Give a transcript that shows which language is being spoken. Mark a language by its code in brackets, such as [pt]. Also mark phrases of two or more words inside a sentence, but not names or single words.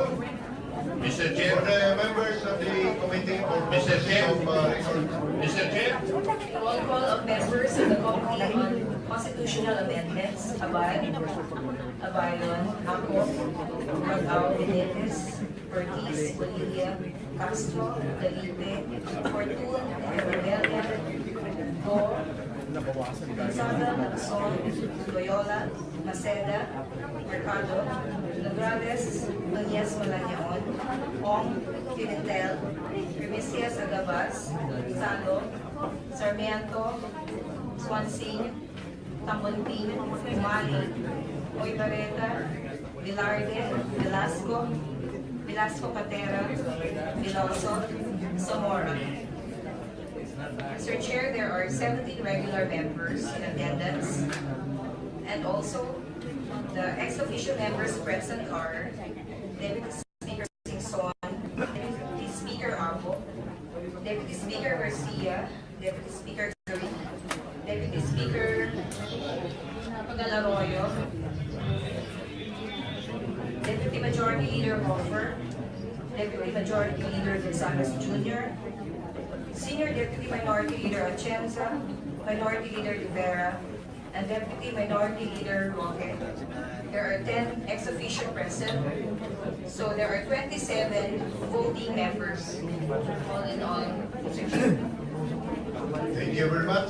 [en] Mr. Chair, Members of the committee for Mr. Chair. Mr. Chair. Roll call of members of the Committee on Constitutional Amendments, Abayon, Ako, Magao, Benitez, Ortiz, Bonilla, Castro, Dalipe, Fortun, Rebella, Go, Gonzaga, Nagson, Loyola, Maceda, Mercado, Lagrades, Nunez Malanaon, Ong, Pimentel, Remisias Agabas, Salo, Sarmiento, Swansea, Tamontin, Umali, Oibareta, Velarde, Velasco Catera, Viloso, Zamora. Mr. Chair, there are 17 regular members in attendance, and also the ex-officio members present are Deputy Speaker Singson, Deputy Speaker Apo, Deputy Speaker Garcia, Deputy Speaker Curry, Deputy Speaker Pagalaroyo, Deputy Majority Leader Hofer, Deputy Majority Leader Gonzales Jr., Senior Deputy Minority Leader Atienza, Minority Leader Rivera, and Deputy Minority Leader Roque. There are 10 ex-officio present, so there are 27 voting members, all in all. Thank you very much.